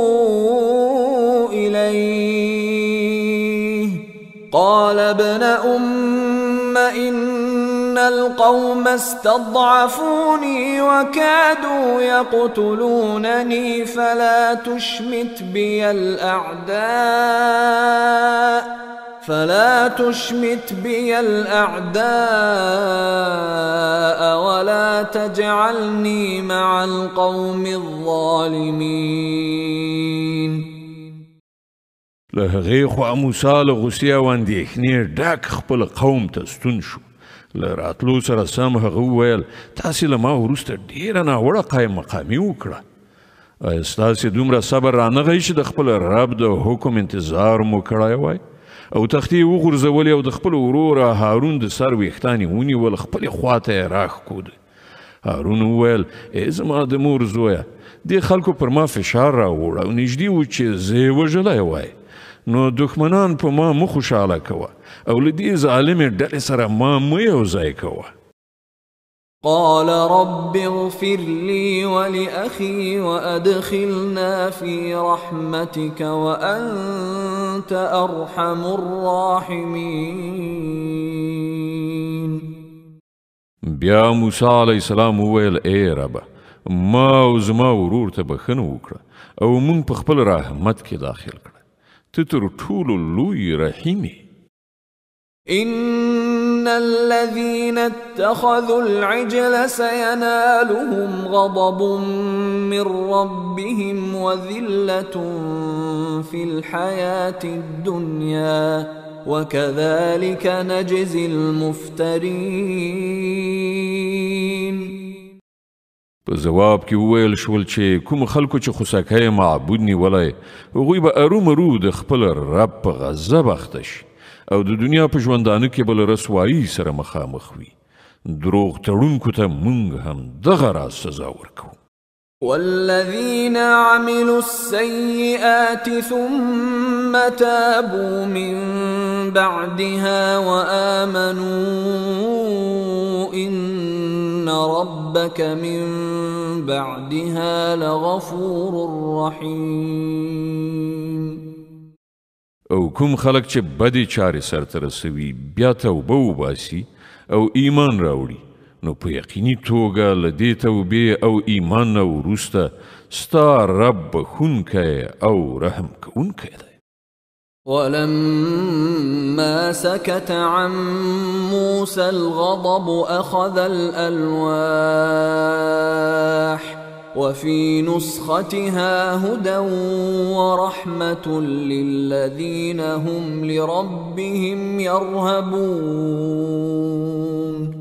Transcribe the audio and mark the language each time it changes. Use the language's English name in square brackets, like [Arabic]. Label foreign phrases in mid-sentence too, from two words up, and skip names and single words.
[Arabic] إليه قال ابن أم إن القوم استضعفوني وكادوا يقتلونني فلا تشمت بي الأعداء ولا تجعلني مع القوم الظالمين [Pashto] له هغې خوا موسی له غوسې او اندېښنې ډک خپل قوم ته ستون شو له راتلو سره سم هغه وویل تاسې له ما وروسته ډېره ناوړه قایم مقامي وکړه آیا ستاسې دومره صبر رانغی چې د خپل رب د حکم انتظار مو کړی وای او تختې وغورځولې او د خپل ورور هارون د سر ویښتان یې ونیول، خپلې خواته یې راښکود. هارون وویل: ای زما د مور زویه، دې خلکو پر ما فشار راوړ او نږدې و چې زه یې وژلی وای، نو دښمنان په ما مه خوشحاله کوه او له دې ظالمې ډلې سره ما مه یوځای کوه. [Arabic] قال رب اغفر لي ولأخي وأدخلنا في رحمتك وأنت أرحم الراحمين. [Pashto] بیا موسی [Arabic] علیه السلام [Pashto] وویل: ای ربه، ما او زما ورور ته بخښنه وکړه او مونږ په خپل رحمت کې داخل کړه، ته تر ټولو لوی رحیم یې. [Arabic] إن الذين اتخذوا العجل سينالهم غضب من ربهم وذلة في الحياة الدنيا وكذلك نجزي المفترين. [Pashto] په جواب کې وویل شول چې کوم خلکو چې خوسکی معبود نیولی، هغوی به ارومرو د خپل رب په غضب اخته شي او د دنیا په ژوندانه کې به له رسوایي سره مخامخ وي. دروغ تړونکو ته موږ هم دغه راز سزا ورکوو. [Arabic] والذين عملوا السيئات ثم تابوا من بعدها وآمنوا إن ربك من بعدها لغفور رحيم. [Pashto] او کوم خلک چې بدې چارې سرته رسوي بیا توبه وباسي او ایمان راوړي، نو په یقیني توګه له دې توبې او ایمان نه وروسته ستا رب بخښونکی او رحم کوونکی دی. [Arabic] ولما سكت عن موسى الغضب أخذ الألواح وفي نسختها هدى ورحمة للذين هم لربهم يرهبون.